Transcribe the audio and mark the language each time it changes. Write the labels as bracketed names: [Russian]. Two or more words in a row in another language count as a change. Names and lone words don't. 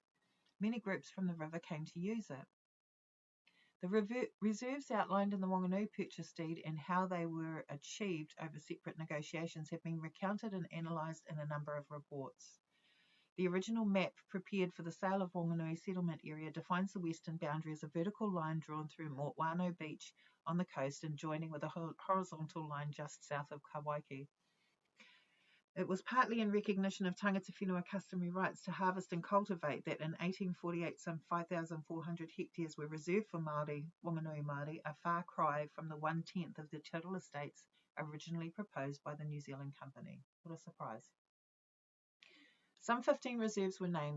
[English] Many groups from the river came to use it. The reserves outlined in the Whanganui purchase deed and how they were achieved over separate negotiations have been recounted and analysed in a number of reports. The original map prepared for the sale of Whanganui settlement area defines the western boundary as a vertical line drawn through Whanganui Beach on the coast and joining with a horizontal line just south of Kawaiki. It was partly in recognition of [Māori] tangata whenua [English] customary rights to harvest and cultivate that in 1848 some 5,400 hectares were reserved for Māori, Whanganui Māori, a far cry from the 1/10 of the tidal estates originally proposed by the New Zealand Company. What a surprise. Some 15 reserves were named.